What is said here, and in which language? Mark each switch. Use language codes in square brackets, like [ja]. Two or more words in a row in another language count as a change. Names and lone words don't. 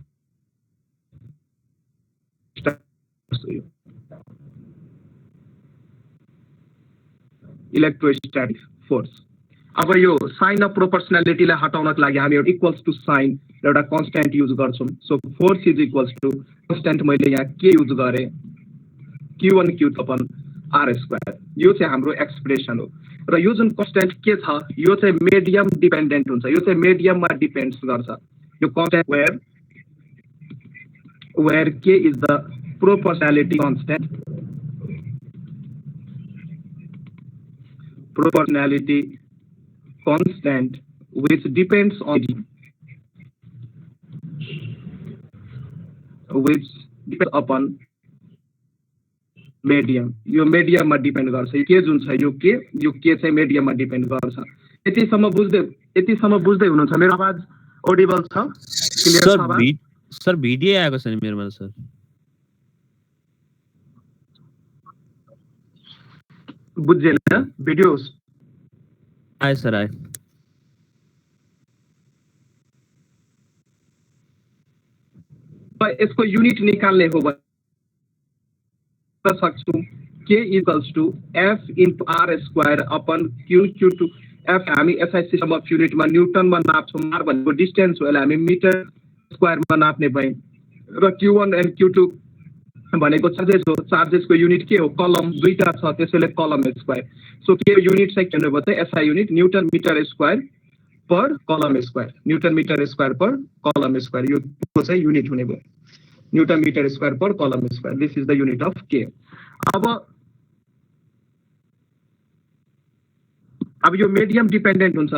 [en] electrostatic force [ne] अब यो [en] sign of proportionalityलाई [ne] हटाउनको लागि हामी एउटा [en] equals to sign [ne] एउटा [en] constant use [ne] गर्छौं [en] so force is equals to constant [ne] मैले यहाँ के युज गरे [en] Q1 Q2 upon R² [ne] यो चाहिँ हाम्रो एक्सप्रेसन हो र यो जुन कन्स्ट्यान्ट के छ यो चाहिँ [en] medium dependent [ne] हुन्छ यो चाहिँ [en] mediumमा depends [ne] गर्छ यो कन्स्ट्यान्ट [en] where K is the proportionality constant which depends upon medium [ne] यो medium मा डिपेन्ड गर्छ के जुन छ यो के चाहिँ medium मा डिपेन्ड गर्छ यतिसम्म बुझ्दै हुनुहुन्छ मेरो आवाज ऑडिबल छ क्लियर छ बा सर भिडियो आएको छ नि मेरोमा सर बुझ्दैन भिडियोस आए सर आए इसको यूनिट निकाल्ने हो भने सक्छौं [en] K equals to F into R² upon Q2 [ne] F हामी [en] SI system of unit [ne] मा न्यूटन मा नाप्छौं R भनेको डिस्टेन्स हो हामी [en] meter square [ne] मा नाप्ने भए र [en] Q1 and Q2 [ne] भनेको चार्जेस को युनिट के हो कलम दुईटा छ त्यसैले [en] coulomb square [ne] सो के युनिट चाहिँ के भन्नु भयो [en] SI unit newton meter square per coulomb square newton meter square per coulomb square [ne] यो चाहिँ युनिट हुने भयो [en] newton meter square per coulomb square this is the unit of K [ne] अब अब यो [en] medium dependent [ne] हुन्छ।